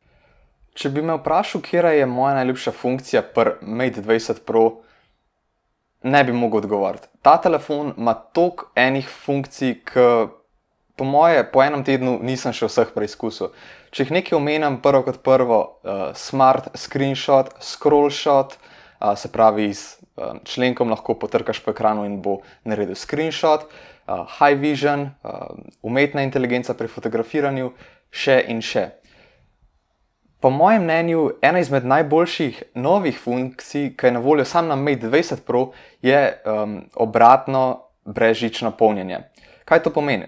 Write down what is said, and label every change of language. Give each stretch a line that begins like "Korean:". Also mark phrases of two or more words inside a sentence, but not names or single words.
Slovenian: Če bi me vprašal, katera je moja najljubša funkcija pri Mate 20 Pro, ne bi mogel odgovoriti. Ta telefon ima toliko enih funkcij, ki po moje po enem tednu nisem še vseh preizkusil. Če jih nekaj omenjam, prvo kot prvo,
English: smart screenshot, scroll shot,
Slovenian: se pravi z členkom lahko potrkaš po ekranu in bo naredil screenshot,
English: high vision,
Slovenian: umetna inteligenca pri fotografiranju, še in še. Po mojem mnenju, ena izmed najboljših novih funkcij, ki je na voljo sam na Mate 20 Pro, je obratno brezžično polnjenje. Kaj to pomeni?